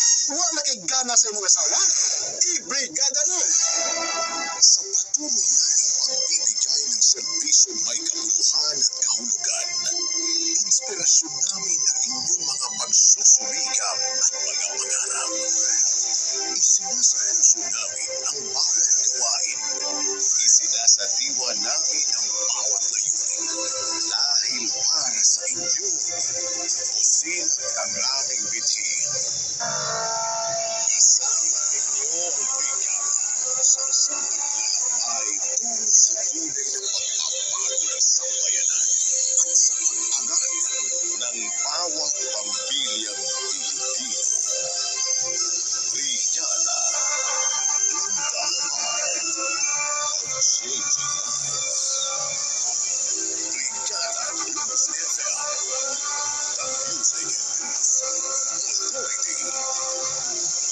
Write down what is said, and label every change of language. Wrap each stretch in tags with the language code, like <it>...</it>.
<ceb>Wala kay gana sa imong asawa? I-brigada mo!</ceb> <tl>Sa patuloy namin pagbibigay ng serbisyo may kabuluhan at kahulugan, inspirasyon namin ang inyong mga pagsusumikap at mga pangarap. Isinasapuso namin ang bawat gawain. Isinasadiwa namin ang bawat layunin. Dahil para sa inyo, busilak ang aming bithin. Kasama ninyo ang brigada sa isang lalakbay tungo sa tunay ng pagbabago ng sambayanan at sa pag-angat ng bawat pamilyang Pilipino.</tl> <en>Brigada, in the heart of changing lives. Brigada News FM, the music and news authority.</en>